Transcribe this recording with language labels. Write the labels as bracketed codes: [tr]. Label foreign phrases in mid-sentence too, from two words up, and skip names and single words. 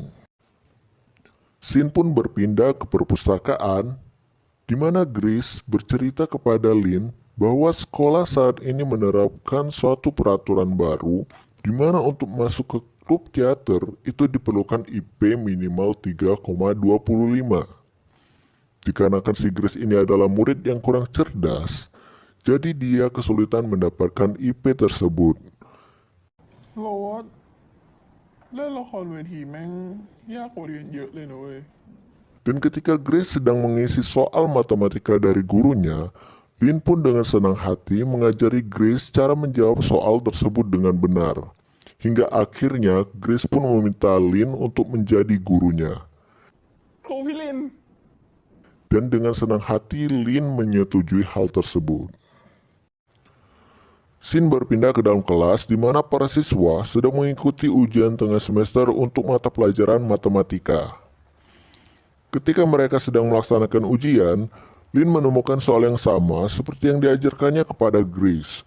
[id] Scene pun berpindah ke perpustakaan, di mana Grace bercerita kepada Lin bahwa sekolah saat ini menerapkan suatu peraturan baru di mana untuk masuk ke klub teater itu diperlukan IP minimal 3,25. Dikarenakan si Grace ini adalah murid yang kurang cerdas, jadi dia kesulitan mendapatkan IP tersebut. [th] โรสเล่นละครเวทีแม่งยากกว่าเรียนเยอะเลยนะเว้ย [id] Dan ketika Grace sedang mengisi soal matematika dari gurunya, Lin pun dengan senang hati mengajari Grace cara menjawab soal tersebut dengan benar. Hingga akhirnya Grace pun meminta Lin untuk menjadi gurunya. [th] ครูพี่ลิน [id] Dan dengan senang hati Lin menyetujui hal tersebut. Scene berpindah ke dalam kelas di mana para siswa sedang mengikuti ujian tengah semester untuk mata pelajaran matematika. Ketika mereka sedang melaksanakan ujian, Lin menemukan soal yang sama seperti yang diajarkannya kepada Grace.